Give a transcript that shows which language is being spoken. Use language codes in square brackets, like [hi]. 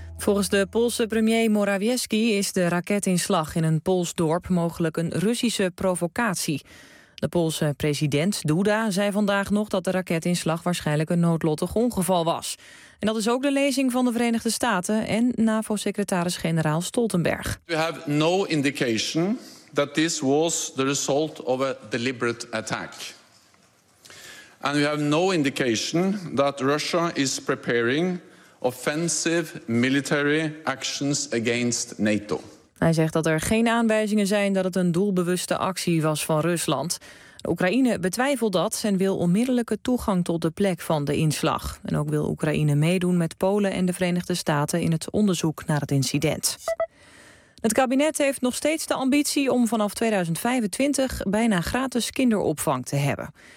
[nl] Volgens de Poolse premier Morawiecki is de raketinslag in een Pools dorp mogelijk een Russische provocatie. De Poolse president Duda zei vandaag nog dat de raketinslag waarschijnlijk een noodlottig ongeval was. En dat is ook de lezing van de Verenigde Staten en NAVO-secretaris-generaal Stoltenberg. [en] We have no indication that this was the result of a deliberate attack. And we have no indication that Russia is preparing offensive military actions against NATO. [nl] Hij zegt dat er geen aanwijzingen zijn dat het een doelbewuste actie was van Rusland. De Oekraïne betwijfelt dat en wil onmiddellijke toegang tot de plek van de inslag. En ook wil Oekraïne meedoen met Polen en de Verenigde Staten in het onderzoek naar het incident. Het kabinet heeft nog steeds de ambitie om vanaf 2025 bijna gratis kinderopvang te hebben.